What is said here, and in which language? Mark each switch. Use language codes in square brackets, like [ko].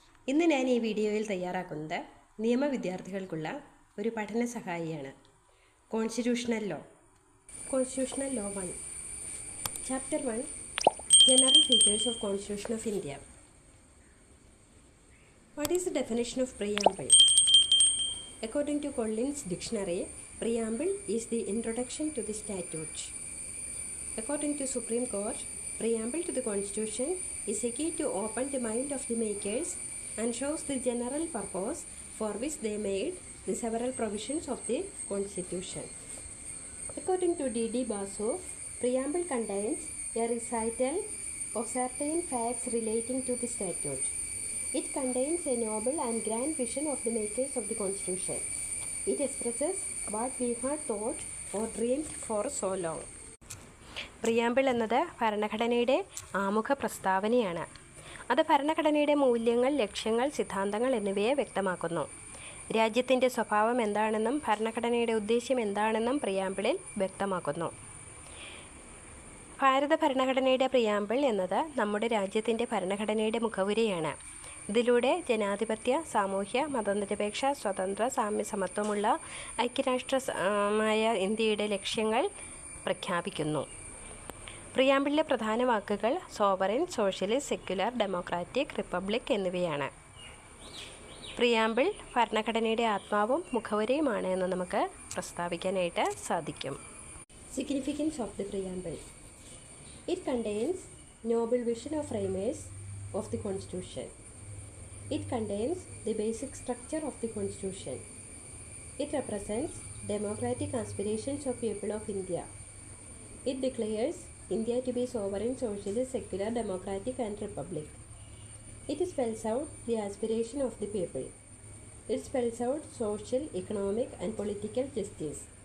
[ml] ഇന്ന് ഞാൻ ഈ വീഡിയോയിൽ തയ്യാറാക്കുന്നത് നിയമവിദ്യാർത്ഥികൾക്കുള്ള ഒരു പഠന സഹായിയാണ്. Constitutional law. Constitutional law 1. Chapter 1. General features of constitution of India. [en] What is the definition of preamble? According to Collins Dictionary, preamble is the introduction to the statute. According to Supreme Court, preamble to the Constitution is a key to open the mind of the makers and shows the general purpose for which they made the several provisions of the Constitution. According to D.D. Basu, preamble contains a recital of certain facts relating to the statute. It contains a noble and grand vision of the makers of the Constitution. It expresses what we had thought or dreamed for so long. [ml] Preamble എന്നത് ഭരണഘടനയുടെ ആമുഖ പ്രസ്താവനയാണ്. അത് ഭരണഘടനയുടെ മൂല്യങ്ങൾ, ലക്ഷ്യങ്ങൾ, സിദ്ധാന്തങ്ങൾ എന്നിവയെ വ്യക്തമാക്കുന്നു. രാജ്യത്തിൻ്റെ സ്വഭാവം എന്താണെന്നും ഭരണഘടനയുടെ ഉദ്ദേശ്യം എന്താണെന്നും പ്രിയാമ്പിളിൽ വ്യക്തമാക്കുന്നു. ഭാരത ഭരണഘടനയുടെ പ്രിയാമ്പിൾ എന്നത് നമ്മുടെ രാജ്യത്തിൻ്റെ ഭരണഘടനയുടെ മുഖവുരയാണ്. ഇതിലൂടെ ജനാധിപത്യ, സാമൂഹ്യ, മതനിരപേക്ഷ, സ്വതന്ത്ര, സാമ്യ, സമത്വമുള്ള ഐക്യരാഷ്ട്രമായ ഇന്ത്യയുടെ ലക്ഷ്യങ്ങൾ പ്രഖ്യാപിക്കുന്നു. പ്രിയാമ്പിളിലെ പ്രധാന വാക്കുകൾ sovereign, socialist, secular, democratic, republic എന്നിവയാണ്. പ്രിയാമ്പിൾ ഭരണഘടനയുടെ ആത്മാവും മുഖവുരയുമാണ് എന്ന് നമുക്ക് പ്രസ്താവിക്കാനായിട്ട് സാധിക്കും. [en] Significance of the preamble. It contains noble vision of framers of the Constitution. It contains the basic structure of the Constitution. It represents democratic aspirations of people of India. It declares India to be sovereign, socialist, secular, democratic and republic. It spells out the aspiration of the people. It spells out social, economic and political justice.